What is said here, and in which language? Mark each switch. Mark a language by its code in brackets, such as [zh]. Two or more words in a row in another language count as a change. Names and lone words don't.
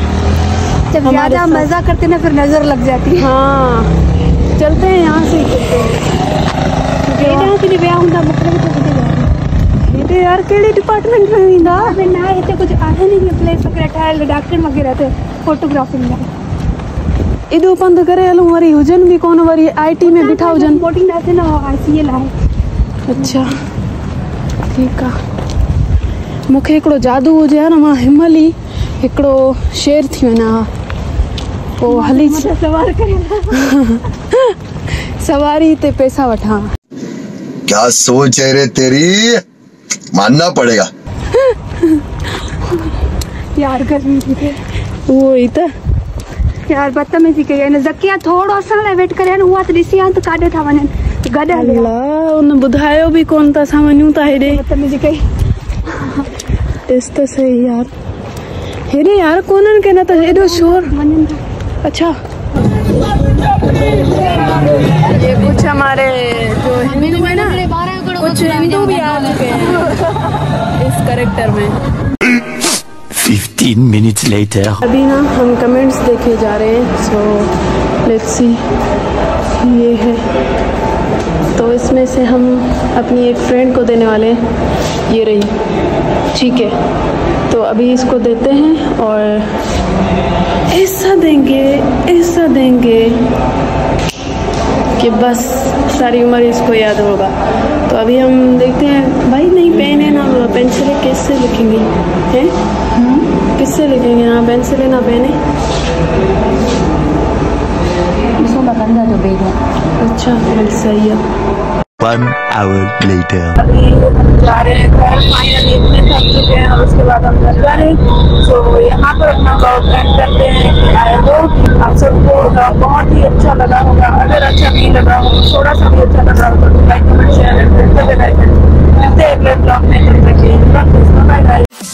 [hi] जब ज्यादा मजा करते ना, फिर नजर लग जाती है। हाँ, चलते हैं यहाँ से ही चलते हैं। [sd] यार केड़े डिपार्टमेंट में हुई ना [hi] कुछ आया नहीं है, प्लेस वगैरह डॉक्टर वगैरह थे, फोटोग्राफी में [sd] इधो पंध करे हलूं, वरी हुजन भी कोन, वरी आईटी में बिठा हुजन। रिपोर्टिंग आते ना आईसीएल आहे। [hi] अच्छा ठीक आ। [sd] मूंखे हिकिड़ो जादू हुजे हा न, मां हिमल ई हिकिड़ो शेर थी वञा, पोइ हली सवार करे सवारी ते पैसा वठां। [hi] क्या सोच है रे तेरी, मानना पड़ेगा। यार गर्मी थी, [sd] वो ही त यार बदतमीजी कई न। ज़किया थोड़ो असां लाइ वेट करे उहा त ॾिसी आ त काॾे था वञनि, गॾु अल्लाह, उन ॿुधायो बि कोन त असां वञूं था हेॾे। बदतमीजी कई। ॾिस त सही यार, हेॾे यार कोन्हनि के न त हेॾो शोर। [hi] अच्छा, ये कुछ हमारे जो हिंदू है ना, कुछ हिंदू भी आ चुके हैं इस कैरेक्टर में। [en] 15 minutes later. [hi] अभी ना हम कमेंट्स देखे जा रहे हैं, [en] so let's see. [hi] ये है, तो इसमें से हम अपनी एक फ्रेंड को देने वाले हैं, ये रही, ठीक है। तो अभी इसको देते हैं और ऐसा देंगे कि बस सारी उम्र इसको याद होगा। तो अभी हम देखते हैं। भाई नहीं, पेन है ना, पेंसिल है, कैसे लिखेंगे हैं? किससे लिखेंगे? ना पेंसिल है ना पेन है। अच्छा सही है। [en] 1 hour later. [hi] अभी हम जा रहे हैं घर, फाइनली इतने थक चुके हैं और उसके बाद हम घर जा रहे हैं। तो यहाँ पर अपना ब्लॉग एंड करते हैं। [en] I hope [hi] आप सबको बहुत ही अच्छा लगा होगा। अगर अच्छा नहीं लगा हो, थोड़ा सा भी अच्छा लगा हो तो [en] like comment share and [hi] मिलते हैं अगले ब्लॉग में।